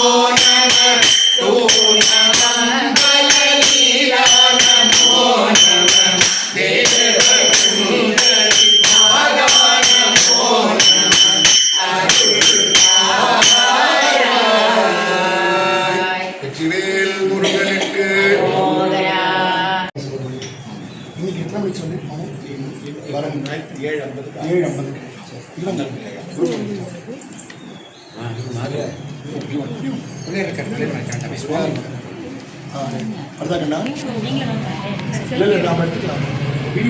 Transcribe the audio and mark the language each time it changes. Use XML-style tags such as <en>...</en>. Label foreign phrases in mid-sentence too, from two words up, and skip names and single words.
<sa>नमः सूर्यमंगल लीला नमो नमः देव सुंदरी माता नमो नमः</sa> <ta>अरुणाय வெற்றிவேல் முருகனுக்கு இன்னைக்கு எத்தனை மணிக்கு சொல்லியிருக்கோம்? வரும் 7:50 இல்லைங்க அதுதாங்கண்ணா இல்லை நாம் எடுத்துக்கலாம் வீடியோ</ta>